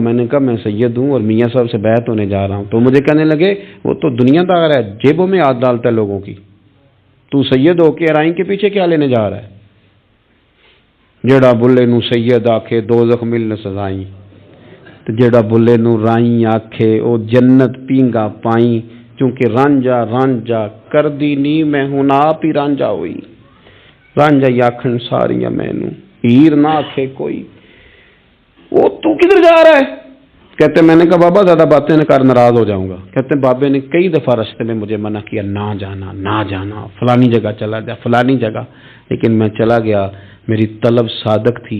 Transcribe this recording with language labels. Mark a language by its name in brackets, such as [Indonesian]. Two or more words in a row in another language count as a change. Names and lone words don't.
[Urdu] میں نے کہا میں سید ہوں اور میاں صاحب سے بیعت ہونے جا رہا ہوں۔ تو مجھے کہنے لگے وہ تو دنیا دار ہے، جیبوں میں ہاتھ ڈالتا ہے لوگوں کی، تو سید ہو کے رائیں کے پیچھے کیا لینے جا رہا ہے؟ [Punjabi] جڑا بلے نو سید آکھے دوزخ ملن سزائیں، تو جڑا بلے نو رائیں آکھے او جنت پینگا پائیں، چونکہ رانجا رانجا کر دی نی میں ہوں آپ ہی رانجا ہوئی، رانجا آکھن ساریاں مینوں ہیر نہ آکھے کوئی۔ [Urdu] وہ تو کدھر جا رہا ہے؟ کہتے میں نے کہا بابا زیادہ باتیں نہ کر، ناراض ہو جاؤں گا۔ کہتے بابے نے کئی دفعہ راستے میں مجھے منع کیا، نہ جانا نہ جانا، فلانی جگہ چلا جا فلانی جگہ، لیکن میں چلا گیا، میری طلب صادق تھی۔